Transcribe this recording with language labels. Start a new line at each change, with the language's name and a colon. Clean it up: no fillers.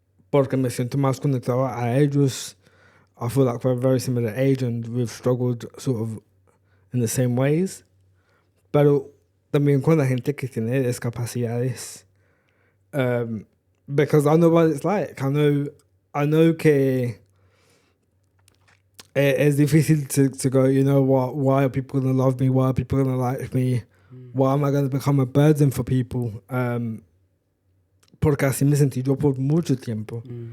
Spanish: Porque me siento más conectado a ellos.
English: I feel like we're very similar age and we've struggled sort of in the same ways.
Spanish: Pero también con la gente que tiene discapacidades.
English: Because I know what it's like. I know
Spanish: que es difícil
English: to go, you know, why are people going to love me? Why are people going to like me? Why am I going to become a burden for people?
Spanish: Porque así me sentí yo por mucho tiempo.